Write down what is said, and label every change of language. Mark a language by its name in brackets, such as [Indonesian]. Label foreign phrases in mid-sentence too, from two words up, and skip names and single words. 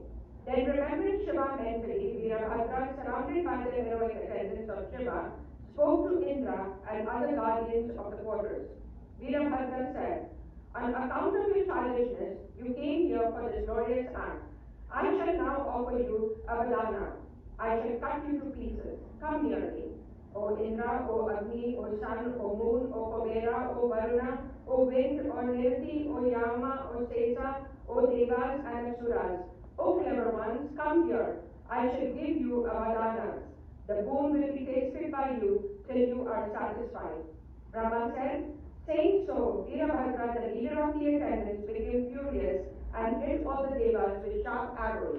[English] Then remembering Shiva mentally, Virabhadra, surrounded by the heroic attendants of Shiva, spoke to Indra and other guardians of the quarters. Virabhadra said, on account of your childishness, you came here for this glorious act. I shall now offer you a Vadana. I shall cut you to pieces. Come near me. O Indra, O Agni, O Sun, O Moon, O Kumera, O Varuna, O Wind, O Nirti, O Yama, O Sesa, O Devas and Asuras. O clever ones, come here. I shall give you a Vadana. The boon will be tasted by you till you are satisfied. Brahma said, saying so, Virabhadra, the leader of the attendants, became furious and hit all the devas with sharp arrows.